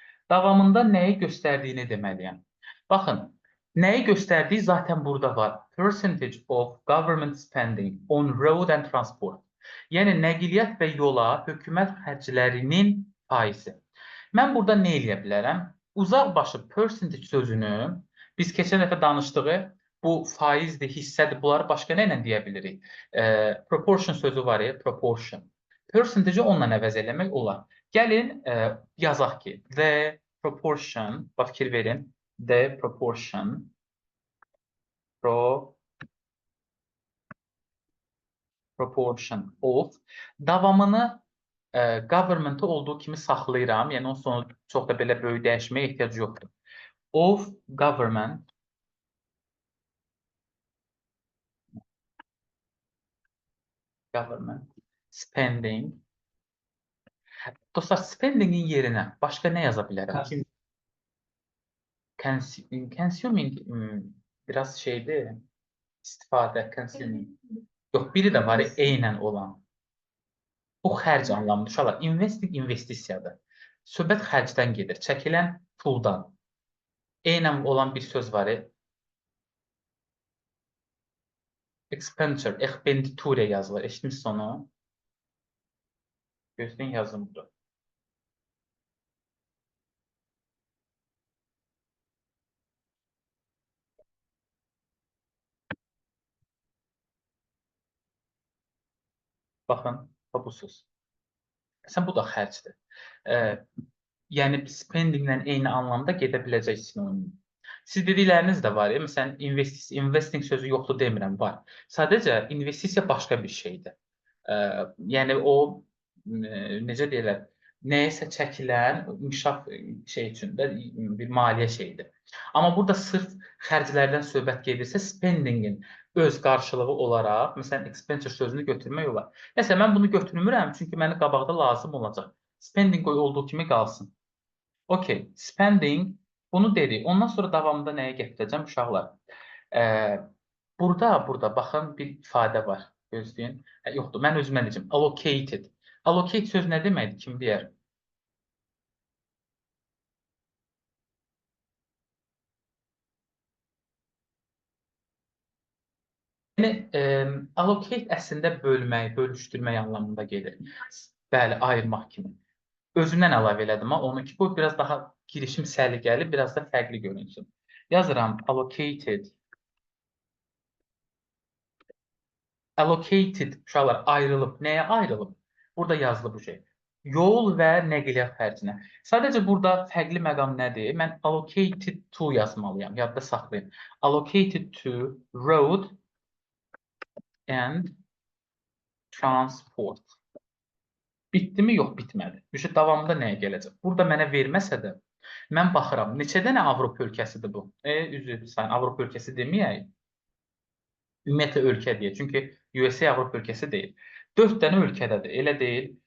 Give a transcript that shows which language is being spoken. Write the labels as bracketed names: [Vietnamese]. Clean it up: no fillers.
[Azerbaijani] Davamında nəyi göstərdiyini deməliyəm. Baxın, nəyi göstərdiyi zaten burada var. [English] Percentage of government spending on road and transport. [Azerbaijani] Yəni nəqliyyat və yola hökumət xərclərinin faizi. Mən burada nə eləyə bilərəm? Uzaq başı percentage sözünü biz keçən dəfə danışdığı bu faizdir, hissədir, bunları başqa nə ilə deyə bilirik? Proportion sözü var ya, proportion. Percentage-i onunla əvəz eləmək olar. Gəlin yazaq ki, [English] the proportion, [Azerbaijani] bax fikir verin, [English] the proportion proportion of [Azerbaijani] davamını government-ı olduğu kimi saxlayıram. Yəni onun sonu çox da belə böyük dəyişməyə ehtiyac yoxdur. [English] Of government spending. [Azerbaijani] Dostlar, spendingin yerinə başqa nə yaza bilərəm? Consuming biraz şeydir, istifadə, consuming. Yox, biri də var, eynən olan. O xərc anlamında. Uşaqlar, investing investisiyadır. Söhbət xərcdən gedir, çəkilən puldan. Eynən olan bir söz var, expenditure, expenditure yazılır. Eşitmişsiniz onu? Gözləyin yazım budur. Baxın, bu söz. Məsələn, bu da xərcdir. Yəni, spendinglə eyni anlamda gedə biləcək sinonim. Siz dedikləriniz də var ya, məsələn, investing sözü yoxdur demirəm, var. Sadəcə, investisiya başqa bir şeydir. Yəni, o, necə deyirlər, nəyəsə çəkilən inkişaf şey üçün də bir maliyyə şeyidir. Amma burada sırf xərclərdən söhbət gedirsə, spendingin öz qarşılığı olaraq, məsələn, expenditure sözünü götürmək olar. Məsələn, mən bunu götürmürəm, çünki mənə qabaqda lazım olacaq. Spending olduğu kimi qalsın. Okay, spending, bunu dedik. Ondan sonra davamında nəyə gətirəcəm uşaqlar? Burada, baxın, bir ifadə var. Gözləyin. Yoxdur, mən özümə deyəcəm. Allocated. Allocate söz nə deməkdir? Kim deyər? Yəni, allocate əslində bölmək, bölüşdürmək anlamında gedir. Bəli, ayırmaq kimi. Özümdən əlavə elədim, amma onu ki, bu biraz daha girişim səliqəli, biraz da fərqli görünsün. Yazıram allocated. Allocated uşaqlar ayrılıb. Nəyə ayrılıb? Burada yazılıb bu şey. Yol və nəqliyyat xərcinə. Sadəcə burada fərqli məqam nədir? Mən [English] allocated to [Azerbaijani] yazmalıyam. Yadda saxlayın. [English] Allocated to road and transport. [Azerbaijani] Bitdimi? Yox, bitmədi. Düşün, davamında nəyə gələcək? Burada mənə verməsə də, mən baxıram. Neçə dənə Avropa ölkəsidir bu? Üzr istəyirəm, Avropa ölkəsi deməyək. Ümumiyyətlə ölkə deyək. Çünki USA Avropa ölkəsi deyil. 4 dənə ölkədədir, elə deyil.